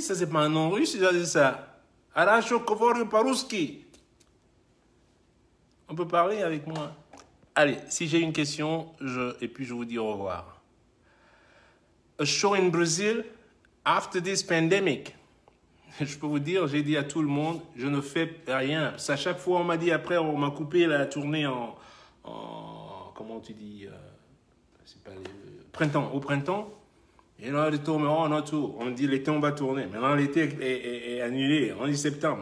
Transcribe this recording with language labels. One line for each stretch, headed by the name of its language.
French: Ça, c'est pas un nom russe, c'est ça. Aracho Kovoryo Parouski. On peut parler avec moi? Allez, si j'ai une question, et puis je vous dis au revoir.
English: A show in Brazil after this pandemic.
French: Je peux vous dire, j'ai dit à tout le monde, je ne fais rien. Parce qu'à chaque fois, on m'a dit, après, on m'a coupé la tournée en comment tu dis, c'est pas printemps, au printemps. Et là, les tours, on a tout. On dit l'été, on va tourner. Maintenant, l'été est annulé. On dit septembre.